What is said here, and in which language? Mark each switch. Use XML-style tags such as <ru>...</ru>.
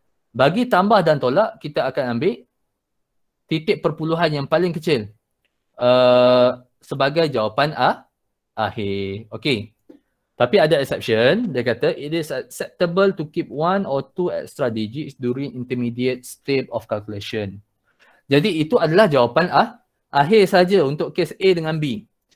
<ms>Bagi tambah dan tolak, kita akan ambil titik perpuluhan yang paling kecil sebagai jawapan akhir. Okey. Tapi ada exception. Dia kata,</ms> <en>it is acceptable to keep 1 or 2 extra digits during intermediate step of calculation.</en> <ms>Jadi itu adalah jawapan akhir saja untuk kes A dengan B.</ms>